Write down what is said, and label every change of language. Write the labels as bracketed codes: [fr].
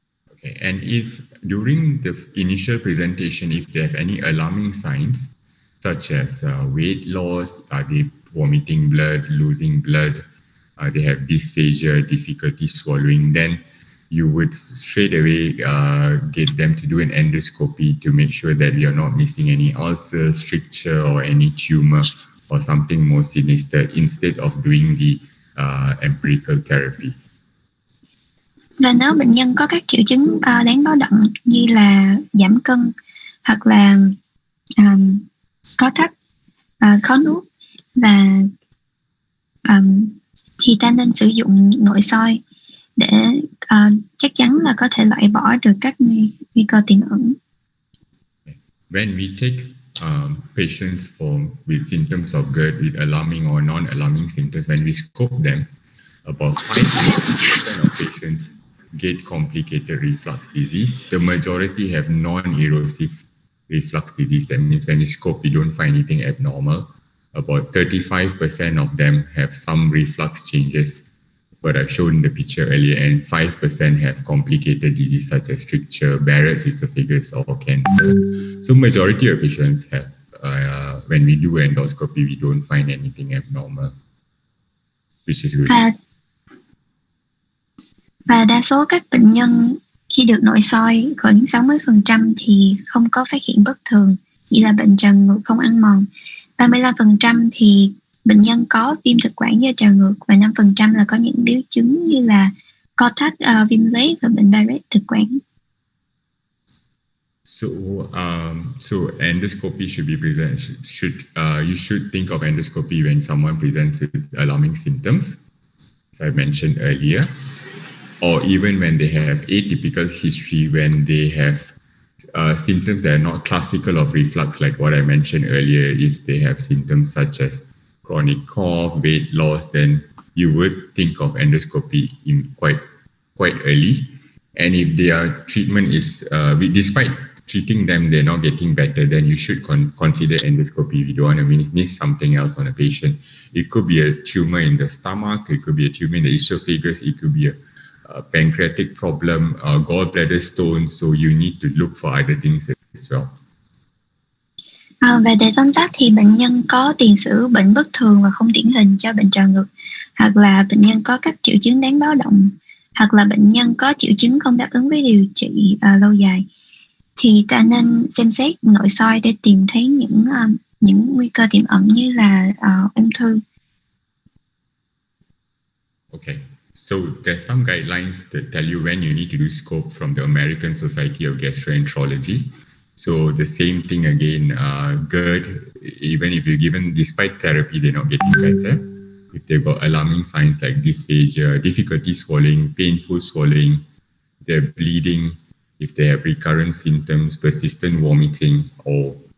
[en] Okay, and if during the initial presentation, if they have any alarming signs, such as weight loss, are they vomiting blood, losing blood, they have dysphagia, difficulty swallowing, then you would straight away get them to do an endoscopy to make sure that you're not missing any ulcers, stricture, or any tumor or something more sinister instead of doing the empirical therapy. [vi] Và nếu bệnh nhân có các triệu chứng đáng báo động như là giảm cân hoặc là có thắt, khó nuốt và thì ta nên sử dụng nội soi để chắc chắn là có thể loại bỏ được các nguy cơ tiềm ẩn. [en] When we take patients with symptoms of Gerd with alarming or non-alarming symptoms, when we scope them, about 5% of patients get complicated reflux disease. The majority have non-erosive reflux disease. That means when you scope, you don't find anything abnormal. About 35% of them have some reflux changes, but I've shown the picture earlier, and 5% have complicated disease such as stricture, Barrett's esophagus, or cancer. So majority of patients have, when we do endoscopy, we don't find anything abnormal, which is good. [vi] Và đa số các bệnh nhân khi được nội soi, khoảng 60% thì không có phát hiện bất thường, như là bệnh trào ngược không ăn mòn. 35% thì bệnh nhân có viêm thực quản do trào ngược, và 5% là có những biến chứng như là co thắt, viêm loét và bệnh Barrett thực quản. [en] So endoscopy should be present. You should think of endoscopy when someone presents with alarming symptoms, as I mentioned earlier, or even when they have atypical history, when they have symptoms that are not classical of reflux, like what I mentioned earlier. If they have symptoms such as chronic cough, weight loss, then you would think of endoscopy in quite early. And if their treatment is, despite treating them, they're not getting better, then you should consider endoscopy. You don't want to miss something else on a patient. It could be a tumor in the stomach, it could be a tumor in the esophagus, it could be a pancreatic problem, gallbladder stone, so you need to look for other things as well. [vi] Và để tóm tắt thì bệnh nhân có tiền sử bệnh bất thường và không điển hình cho bệnh trào ngược, hoặc là bệnh nhân có các triệu chứng đáng báo động, hoặc là bệnh nhân có triệu chứng không đáp ứng với điều trị lâu dài, thì ta nên xem xét nội soi để tìm thấy những nguy cơ tiềm ẩn như là ung thư. [en] Okay. So there's some guidelines that tell you when you need to do scope from the American Society of Gastroenterology. So the same thing again, Gerd, even if you're given, despite therapy, they're not getting better. If they've got alarming signs like dysphagia, difficulty swallowing, painful swallowing, they're bleeding, if they have recurrent symptoms, persistent vomiting, or